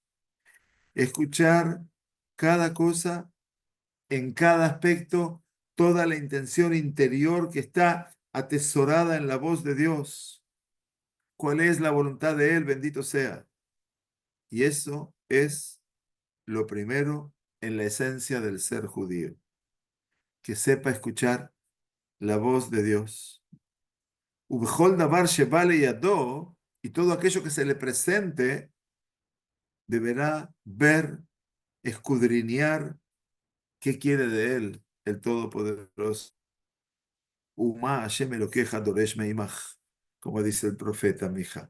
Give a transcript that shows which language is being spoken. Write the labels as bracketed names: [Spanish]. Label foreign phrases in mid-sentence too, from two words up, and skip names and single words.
[Spanish] Escuchar cada cosa en cada aspecto, toda la intención interior que está atesorada en la voz de Dios. ¿Cuál es la voluntad de Él? Bendito sea. Y eso es lo primero en la esencia del ser judío, que sepa escuchar la voz de Dios. [Hebrew] ובכל דבר שבא לידו, [Spanish] y todo aquello que se le presente deberá ver, escudriñar qué quiere de Él, el Todopoderoso. [Hebrew] ומה השם אלוקיך דורש מעמך, [Spanish] como dice el profeta Mija.